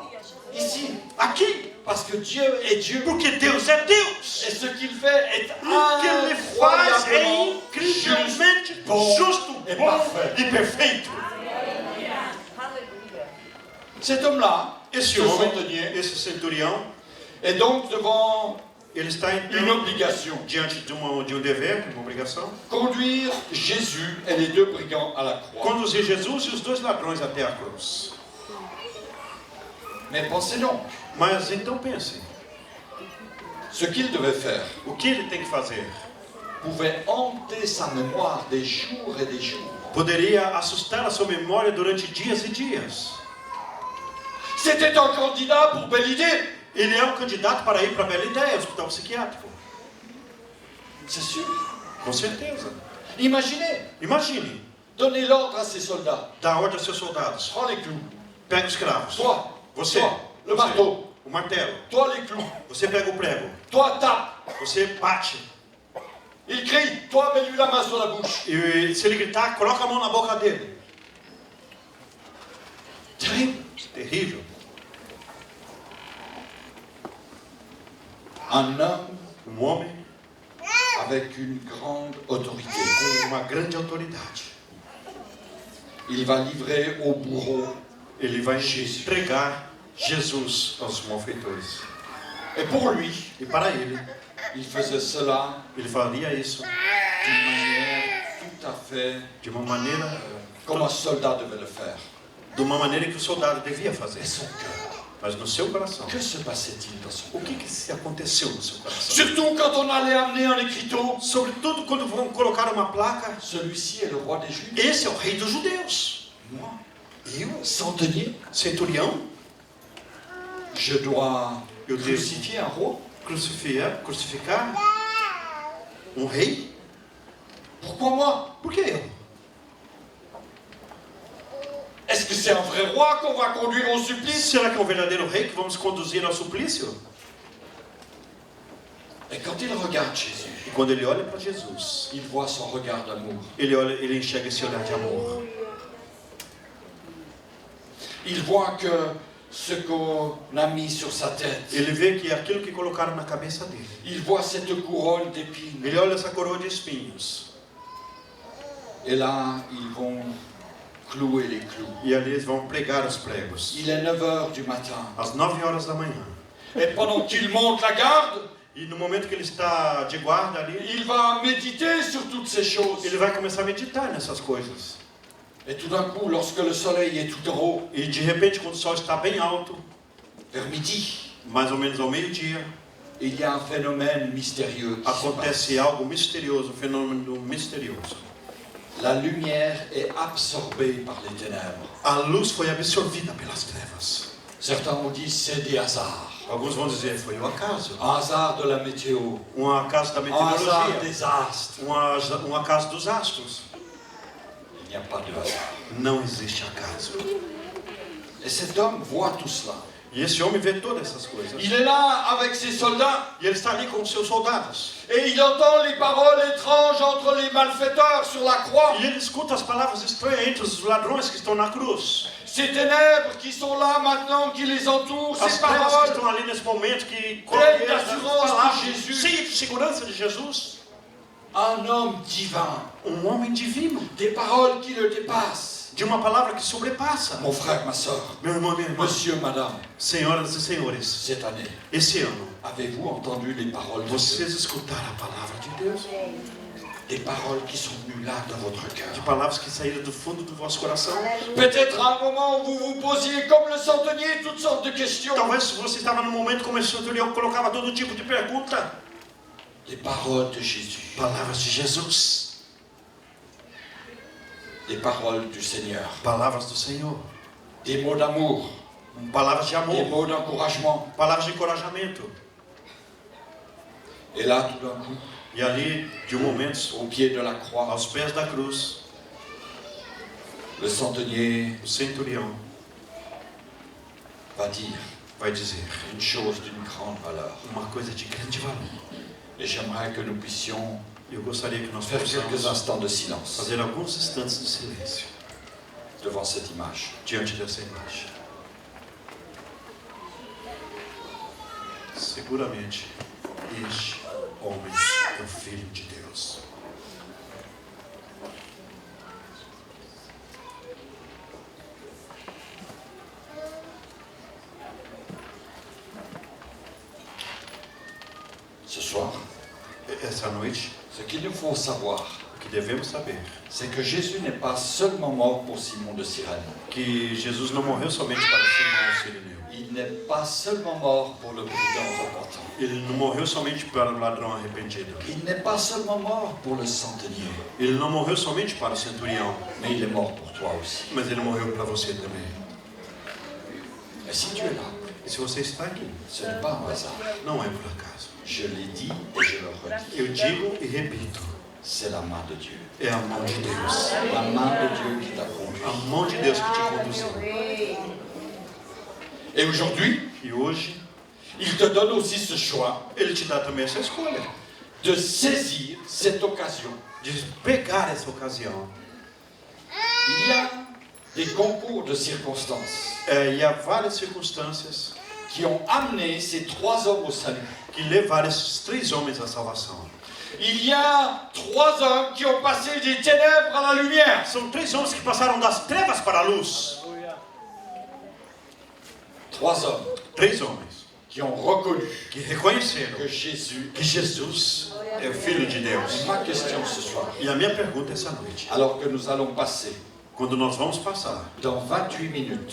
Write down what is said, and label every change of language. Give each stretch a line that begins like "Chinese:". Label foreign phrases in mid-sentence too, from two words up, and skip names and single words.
French: Ici.
Portuguese: Aqui.
French: Parce que Dieu est Dieu.
Portuguese: Porque Deus é Deus.
French: Et ce qu'il fait est
Portuguese: O que ele faz é
French: incroyablement juste.
Portuguese: incrivelmente bom justo, e bom
French: parfait.
Portuguese: e perfeito.
French: Cet homme-là,
Portuguese: Esse
French: ce
Portuguese: homem,
French: centenier,
Portuguese: esse centurião,
French: est donc devant
Portuguese: ele está
French: une
Portuguese: então
French: obligation.
Portuguese: diante de um dever, de uma obrigação.
French: Conduire Jésus et les 2 brigands à la croix.
Portuguese: Conduzir Jesus e os 2 ladrões até a cruz.
French: Mais pensez donc,
Portuguese: Mas então pensem,
French: ce qu'il devait faire
Portuguese: o que ele tem que fazer?
French: pouvait hanter sa mémoire des jours et des jours.
Portuguese: Poderia assustar a sua memória durante dias e dias.
French: C'était un candidat pour belle idée,
Portuguese: Ele é um candidato para ir para a Bela Ideia, hospital psiquiátrico.
French: c'est sûr.
Portuguese: Com certeza.
French: Imaginez,
Portuguese: Imagine,
French: donner l'ordre à ses soldats.
Portuguese: dá ordem aos seus soldados.
French: Prends les clous.
Portuguese: Pega os cravos.
French: Toi,
Portuguese: Você.
French: toi, le
Portuguese: Você.
French: marteau.
Portuguese: O martelo.
French: Toi, les clous.
Portuguese: Você pega o prego.
French: Toi, tape.
Portuguese: Você bate.
French: Il crie. Toi, mets-lui la main sur la bouche.
Portuguese: E se ele gritar, coloca a mão na boca dele.
French: Terrible.
Portuguese: Terrível.
French: Un homme
Portuguese: Homem
French: avec une grande autorité.
Portuguese: com uma grande autoridade.
French: Il va livrer au bourreau.
Portuguese: Ele vai entregar Jesus aos malfeitores.
French: Et pour lui,
Portuguese: E para ele,
French: il faisait cela
Portuguese: ele faria isso
French: d'une manière tout à fait
Portuguese: de uma maneira,
French: comme un soldat devait le faire.
Portuguese: que o soldado devia fazer.
French: Et son cœur.
Portuguese: Mas no seu coração,
French: Que se passait-il dans son
Portuguese: o
French: cœur?
Portuguese: que se aconteceu no seu coração?
French: Surtout quand on allait amener un écriteau.
Portuguese: Sobretudo quando vão colocar uma placa,
French: Celui-ci est le roi des Juifs.
Portuguese: esse é o rei dos judeus.
French: Moi, centenier,
Portuguese: Centurião,
French: je dois
Portuguese: eu devo
French: crucifier un roi.
Portuguese: crucificar um rei?
French: Pourquoi moi?
Portuguese: Por que eu?
French: Est-ce que c'est un vrai roi qu'on va conduire au supplice?
Portuguese: Será que é um verdadeiro rei que vamos conduzir ao suplício?
French: Et quand il regarde Jésus,
Portuguese: E quando ele olha para Jesus,
French: il voit son regard d'amour.
Portuguese: ele enxerga esse olhar de amor.
French: Il voit que ce qu'on a mis sur sa tête.
Portuguese: Ele vê que é aquilo que colocaram na cabeça dele.
French: Il voit cette couronne d'épines.
Portuguese: Ele olha essa coroa de espinhos.
French: Et là, ils vont clouer les clous.
Portuguese: E ali eles vão pregar os pregos.
French: Il est 9 heures du matin.
Portuguese: Às 9 horas da manhã.
French: Et pendant qu'il monte la garde,
Portuguese: E no momento que ele está de guarda ali,
French: il va méditer sur toutes ces choses.
Portuguese: ele vai começar a meditar nessas coisas.
French: Et tout d'un coup, lorsque le soleil est tout en haut,
Portuguese: E de repente, quando o sol está bem alto,
French: vers midi,
Portuguese: mais ou menos ao meio-dia,
French: il y a un phénomène mystérieux qui se passe.
Portuguese: acontece algo misterioso, um fenômeno misterioso.
French: La lumière est absorbée par les ténèbres.
Portuguese: A luz foi absorvida pelas trevas.
French: Certains ont dit c'est des hasards.
Portuguese: Alguns vão dizer foi um acaso.
French: Un hasard de la météo,
Portuguese: Um acaso da
French: un hasard
Portuguese: meteorologia.
French: des astres.
Portuguese: Um acaso dos astros.
French: Il n'y a pas de hasard.
Portuguese: Não existe acaso.
French: Et cet homme voit tout cela.
Portuguese: E esse homem vê todas essas coisas.
French: Il est là avec ses soldats
Portuguese: E ele está ali com os seus soldados.
French: et il entend les paroles étranges entre les malfaiteurs sur la croix.
Portuguese: E ele escuta as palavras estranhas entre os ladrões que estão na cruz.
French: Ces ténèbres qui sont là maintenant, qui les entourent,
Portuguese: As
French: ces
Portuguese: trevas que
French: paroles
Portuguese: estão ali nesse momento que
French: pleines
Portuguese: colhem as
French: d'assurance
Portuguese: palavras
French: de Jésus.
Portuguese: cheias de segurança de Jesus.
French: Un homme divin,
Portuguese: Homem divino.
French: des paroles qui le dépassent.
Portuguese: De uma palavra que sobrepassa.
French: Mon frère, ma soeur,
Portuguese: Meu irmão, minha irmã.
French: monsieur, madame,
Portuguese: Senhoras e senhores,
French: cette année,
Portuguese: esse ano,
French: avez-vous entendu les paroles de Dieu?
Portuguese: vocês escutaram a palavra de Deus?
French: Des paroles qui sont venues là dans votre cœur.
Portuguese: De palavras que saíram do fundo do vosso coração.
French: Peut-être à un moment où vous vous posiez comme le centenier toutes sortes de questions.
Portuguese: Talvez você estava num momento como esse centurião colocava todo tipo de pergunta.
French: Les paroles de Jésus,
Portuguese: Palavras de Jesus.
French: les paroles du Seigneur,
Portuguese: Palavras do Senhor.
French: des mots d'amour,
Portuguese: Palavras de
French: des
Portuguese: amor.
French: mots d'encouragement.
Portuguese: Palavras de encorajamento.
French: Et là, tout d'un coup,
Portuguese: E ali, de um momento,
French: au pied de la croix,
Portuguese: aos pés da cruz,
French: le centenier
Portuguese: o centurião
French: va dire
Portuguese: vai dizer
French: une chose d'une grande valeur.
Portuguese: uma coisa de grande valor.
French: Et j'aimerais que nous puissions
Portuguese: Eu gostaria que nós
French: faire quelques
Portuguese: possamos
French: instants de silence
Portuguese: fazer alguns instantes de silêncio
French: devant cette image.
Portuguese: diante dessa imagem. Seguramente, este homem é o Filho de Deus.
French: Ce soir,
Portuguese: Essa noite,
French: ce qu'il nous faut savoir,
Portuguese: o que devemos saber
French: c'est que Jésus n'est pas seulement mort pour Simon de Cyrène.
Portuguese: que Jesus não morreu somente para Simão o Sirineu.
French: Il n'est pas seulement mort pour le brigand repentant.
Portuguese: Ele não morreu somente para o ladrão arrependido.
French: Il n'est pas seulement mort pour le centenier,
Portuguese: Ele não morreu somente para o centurião,
French: mais il est mort pour toi aussi.
Portuguese: mas ele morreu para você também.
French: Et si tu es là,
Portuguese: E se você está aqui,
French: ce n'est pas un hasard.
Portuguese: não é por acaso.
French: Je l'ai dit et je le redis.
Portuguese: Eu digo e repito,
French: C'est la main de Dieu.
Portuguese: é a mão de Deus.
French: La main de Dieu qui t'a
Portuguese: A
French: conduit.
Portuguese: mão de Deus que te conduziu.
French: Et aujourd'hui,
Portuguese: E hoje,
French: il te donne aussi ce choix
Portuguese: Ele te dá também essa escolha
French: de saisir cette occasion.
Portuguese: de pegar essa ocasião.
French: Il y a des concours de circonstances
Portuguese: E há várias circunstâncias
French: qui ont amené ces trois hommes au salut.
Portuguese: que levaram esses três homens à salvação.
French: Il y a trois hommes qui ont passé des ténèbres à la lumière.
Portuguese: São três homens que passaram das trevas para a luz.
French: Trois hommes
Portuguese: Três homens
French: qui ont reconnu
Portuguese: que reconheceram
French: que Jésus.
Portuguese: que Jesus é o Filho de Deus.
French: Ma question ce soir,
Portuguese: E a minha pergunta essa noite,
French: alors que nous allons passer
Portuguese: quando nós vamos passar
French: dans 28 minutes